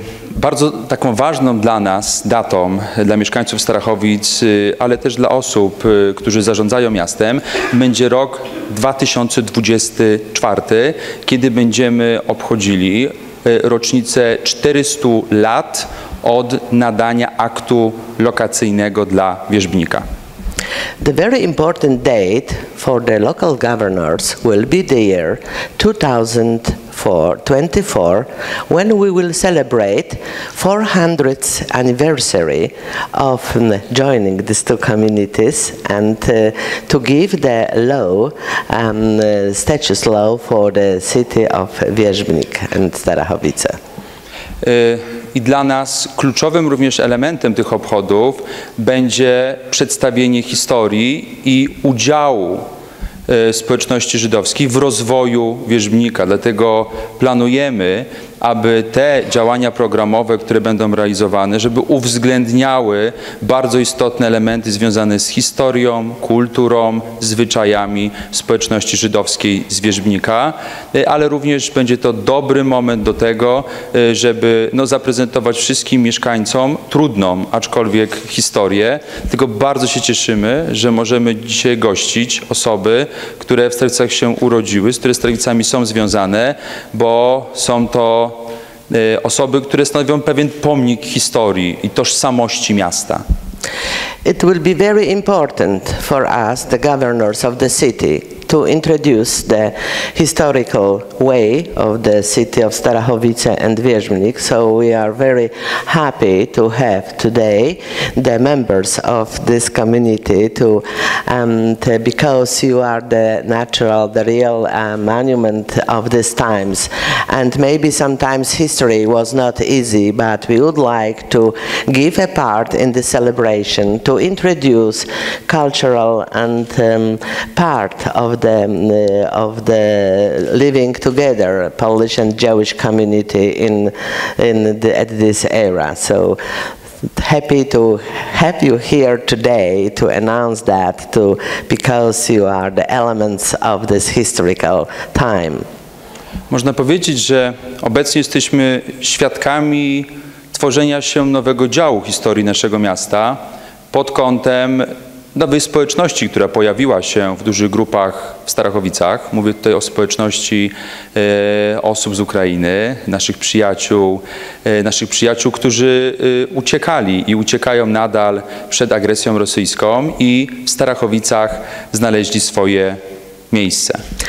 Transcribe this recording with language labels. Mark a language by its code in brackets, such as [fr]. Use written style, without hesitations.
[pl] Bardzo taką ważną dla nas datą, dla mieszkańców Starachowic, ale też dla osób, którzy zarządzają miastem, będzie rok 2024, kiedy będziemy obchodzili rocznicę 400 lat od nadania aktu lokacyjnego dla Wierzbnika. [en] The very important date for the local governors will be the year 2024, when we will celebrate 400th anniversary of joining these two communities, and to give the law, status law for the city of Wierzbnik and Starachowice. [pl] I dla nas kluczowym również elementem tych obchodów będzie przedstawienie historii i udziału społeczności żydowskiej w rozwoju Wierzbnika. Dlatego planujemy, aby te działania programowe, które będą realizowane, żeby uwzględniały bardzo istotne elementy związane z historią, kulturą, zwyczajami społeczności żydowskiej z Wierzbnika, ale również będzie to dobry moment do tego, żeby zaprezentować wszystkim mieszkańcom trudną, aczkolwiek historię. Tylko bardzo się cieszymy, że możemy dzisiaj gościć osoby, które w Starachowicach się urodziły, z które Starachowicami są związane, bo są to osoby, które stanowią pewien pomnik historii i tożsamości miasta. [en] It will be very important for us, the governors of the city, to introduce the historical way of the city of Starachowice and Wierzbnik. So we are very happy to have today the members of this community because you are the real monument of these times. And maybe sometimes history was not easy, but we would like to give a part in the celebration to introduce cultural and part of the living together, Polish and Jewish community at this era. So happy to have you here today to announce that, because you are the elements of this historical time. [pl] Można powiedzieć, że obecnie jesteśmy świadkami tworzenia się nowego działu historii naszego miasta pod kątem nowej społeczności, która pojawiła się w dużych grupach w Starachowicach. Mówię tutaj o społeczności osób z Ukrainy, naszych przyjaciół, którzy uciekali i uciekają nadal przed agresją rosyjską i w Starachowicach znaleźli swoje miejsce.